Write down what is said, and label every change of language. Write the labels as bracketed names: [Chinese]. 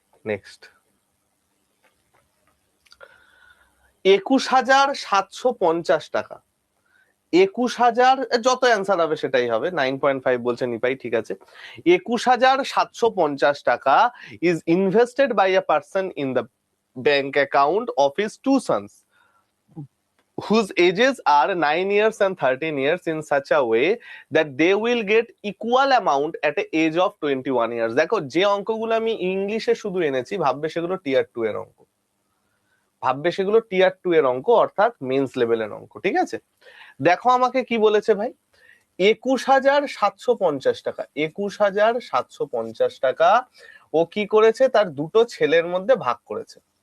[Bangla] Next, 21,750 টাকা। 21,000, যত answer হবে সেটাই হবে, 9.5 বলছে নিপাই, ঠিক আছে। [English] 21,750 টাকা is invested by a person in the bank account of his 2 sons whose ages are 9 years and 13 years in such a way that they will get equal amount at the age of 21 years. [Bangla] দেখো যে অঙ্কগুলো আমি ইংলিশে শুধু এনেছি, ভাববে সেগুলো টিয়ার 2 এর অঙ্ক, ভাববে সেগুলো টিয়ার 2 এর অঙ্ক, অর্থাৎ মেন্স লেভেলের অঙ্ক, ঠিক আছে? দেখো আমাকে কি বলেছে ভাই, 21,750 টাকা, 21,750 টাকা ও কি করেছে, তার দুটো ছেলের মধ্যে ভাগ করেছে।